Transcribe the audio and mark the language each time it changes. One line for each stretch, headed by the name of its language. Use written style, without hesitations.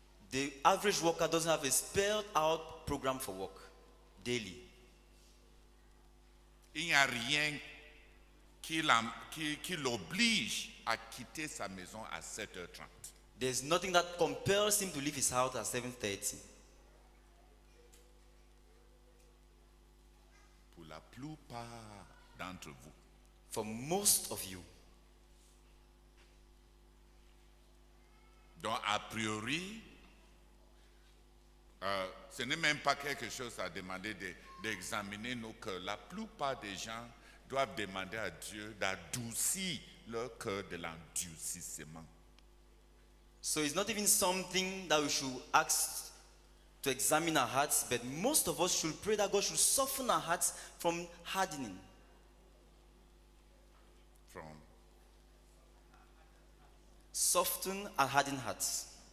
English: The average worker doesn't have a spelled out program for work daily.
French: Il n'y a rien qui l'oblige à quitter sa maison à 7h30.
English: There's nothing that compels him to leave his house at 7:30.
French: Pour la plupart d'entre vous.
English: For most of you.
French: Donc, a priori, ce n'est même pas quelque chose à demander d'examiner nos cœurs. La plupart des gens doivent demander à Dieu d'adoucir leur cœur de l'endurcissement.
English: So it's not even something that we should ask to examine our hearts, but most of us should pray that God should soften our hearts from hardening. Soften and harden hearts.